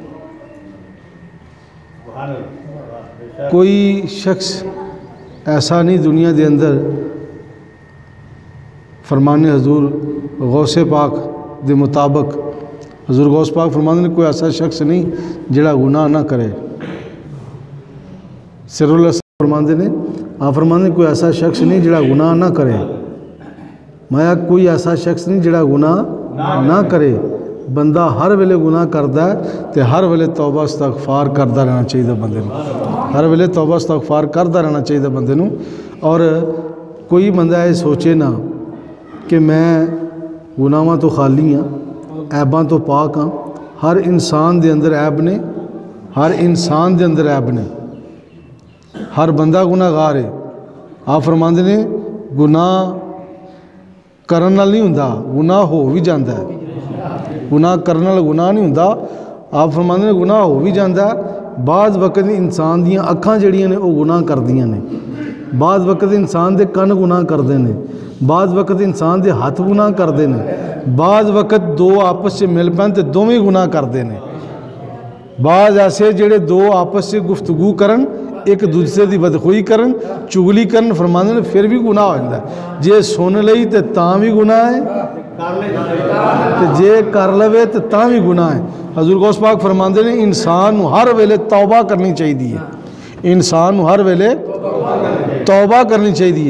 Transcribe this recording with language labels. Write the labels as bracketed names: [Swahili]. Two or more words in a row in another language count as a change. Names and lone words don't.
[Punjabi] کوئی شخص ایسا نہیں دنیا دے اندر، فرمان حضور غوث پاک دے مطابق حضور غوث پاک فرماندے نے کوئی ایسا شخص نہیں جڑا گناہ نہ کرے۔ سر اللہ فرماندے نے، آپ فرماندے کوئی ایسا شخص نہیں جڑا گناہ نہ کرے، مایا کوئی ایسا شخص نہیں جڑا گناہ نہ کرے۔ بندہ ہر ویلے گناہ کردا ہے تے ہر ویلے توبہ استغفار کردا رہنا چاہیے بندے نوں، ہر ویلے توبہ استغفار کردا رہنا چاہیے بندے نوں۔ اور کوئی بندہ یہ سوچے نا کہ میں گناہاں تو خالی ہاں، عیباں تو پاک ہاں۔ ہر انسان دے اندر عیب نے، ہر انسان دے اندر عیب نے، ہر بندہ گناہ گار ہے۔ آپ فرماندے نے گناہ کرن نال نہیں ہوندا، گناہ ہو بھی جاندا ہے، گناہ کرن نال گناہ نہیں ہوندا۔ آپ فرماندے نے گناہ ہو بھی جاندا ہے۔ بعض وقت انسان دیاں اکھاں جڑیاں نے وہ گناہ کردیاں نے، بعض وقت انسان دے کن گناہ کردے نے، بعض وقت انسان دے ہاتھ گناہ کردے نے، بعض وقت دو آپس سے مل پین تے دوویں گناہ کردے نے۔ بعض ایسے جڑے دو آپس سے گفتگو کرن، ایک دوسرے دی بدخوئی کرن، چگلی کرن، فرماندے نے پھر بھی گناہ ہو جاندا ہے۔ جے سن لئی تے تاں بھی گناہ ہے، تے جے کر لوے تے تاں بھی گناہ ہے۔ حضور غوث پاک فرماندے نے انسان نو ہر ویلے توبہ کرنی چاہیے، انسان نو ہر ویلے توبہ کرنی چاہیے۔